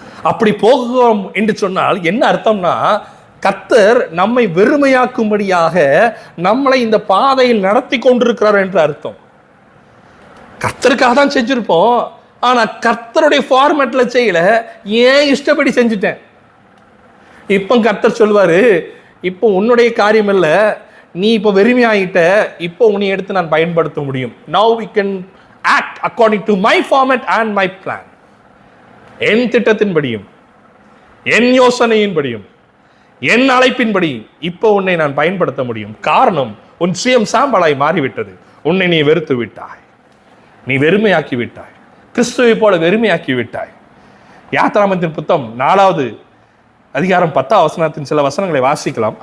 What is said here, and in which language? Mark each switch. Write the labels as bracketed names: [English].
[Tamil] அப்படி போகிறோம் என்று சொன்னால் என்ன அர்த்தம்னா, கர்த்தர் நம்மை வெறுமையாக்கும்படியாக நம்மளை இந்த பாதையில் நடத்தி கொண்டிருக்கிறார் என்று அர்த்தம். கர்த்தருக்காக தான் செஞ்சிருப்போம், ஆனா கர்த்தருடைய ஃபார்மேட்ல செய்யல, ஏன் இஷ்டப்படி செஞ்சுட்டேன். இப்போ கர்த்தர் சொல்வாரு, இப்போ உன்னுடைய காரியம் இல்ல, நீ இப்போ வெறுமையாகிட்ட, இப்போ உன்னை எடுத்து நான் பயன்படுத்த முடியும். [English] Now we can act according to my format and my plan. [Tamil] என் திட்டத்தின்படியும் என் யோசனையின்படியும் என் அழைப்பின்படி இப்போ உன்னை நான் பயன்படுத்த முடியும். காரணம், உன் சுயம் சாம்பலாய் மாறிவிட்டது. உன்னை நீ வெறுத்து விட்டாய், நீ வெறுமையாக்கி விட்டாய், கிறிஸ்துவை போல வெறுமையாக்கி விட்டாய். யாத்ராமத்தின் புத்தகம் 4வது அதிகாரம் 10வது வசனத்தின் சில வசனங்களை வாசிக்கலாம்.